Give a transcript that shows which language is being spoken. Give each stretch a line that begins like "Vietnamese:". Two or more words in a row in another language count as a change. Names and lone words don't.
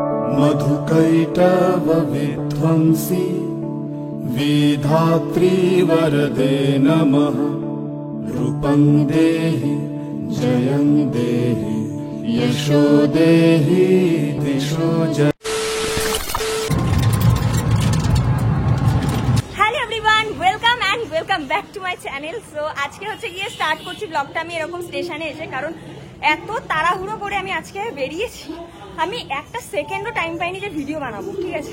Sanskrit: मधुकैटव विध्वंसी विधात्री वरदे नमः। रूपं देहि जयं देहि यशो देहि दिशो जय।
English: welcome back to my channel.
Bangla: সো আজকে হচ্ছে গিয়ে স্টার্ট করছি ব্লগটা আমি এরকম স্টেশনে এসে, কারণ এত তাড়াহুড়ো করে আমি আজকে বেরিয়েছি, আমি একটা সেকেন্ডও টাইম পাইনি যে ভিডিও বানাবো, ঠিক আছে।